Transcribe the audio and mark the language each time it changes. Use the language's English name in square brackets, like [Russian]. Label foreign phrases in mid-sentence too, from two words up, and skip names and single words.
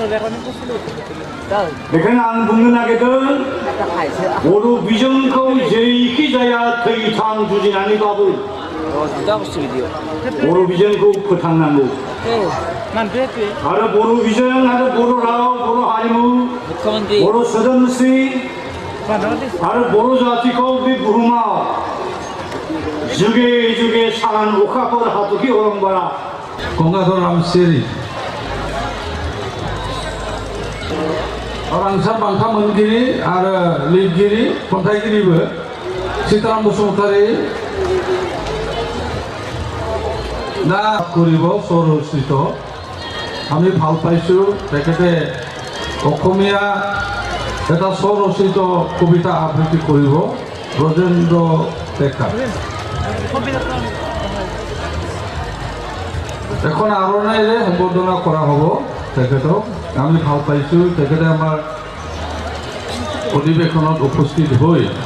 [Bodo] बेखायनो आं बुंनो नागिरदों बर' बिजोंखौ जेरैखि जाया थैथां जुजिनानैबाबो बर' बिजोंखौ फोथांनांगौ आरो बर' बिजों आरो बर' राव बर' हारिमु बर' सोदोमस्रि आरो बर' जातिखौ बे बुहुमाव जुगे जुगे सान अखाफोर हाथरखि अरंबारा गंगाधर रामसियारि रांसार बान्था मोनगिरि आरो लिरगिरि खन्थाइगिरिबो सीताराम बसुमतारी [Assamese] दा কৰিব স্বৰচিত আমি ভাল পাইছোঁ তেখেতে অসমীয়া এটা স্বৰচিত কবিতা আবৃত্তি কৰিব ব্ৰজেন্দ্ৰ ডেকা এখন আৰণাইৰে সম্বৰ্ধনা কৰা হ'ব তেখেতক আমি ভাল পাইছোঁ তেখেতে আমাৰ অধিৱেশনত উপস্থিত হৈ